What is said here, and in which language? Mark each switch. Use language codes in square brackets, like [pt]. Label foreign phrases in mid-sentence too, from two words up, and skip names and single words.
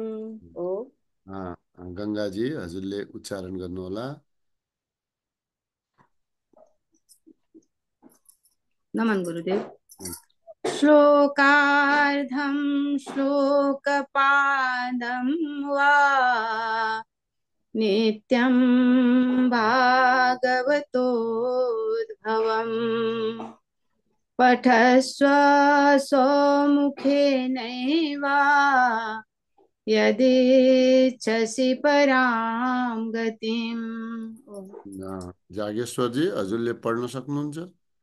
[ne] ओ गंगाजी, हजुरले उच्चारण गर्नुहोला। नमन गुरुदेव। [sa] श्लोकार्धं श्लोकपादं वा नित्यं भागवतोद्भवम् पठस्व स्वमुखेनैव यदीच्छसि परां गतिम्। [ne] जागेश्वरजी, हजुरले पढ्न सक्नुहुन्छ।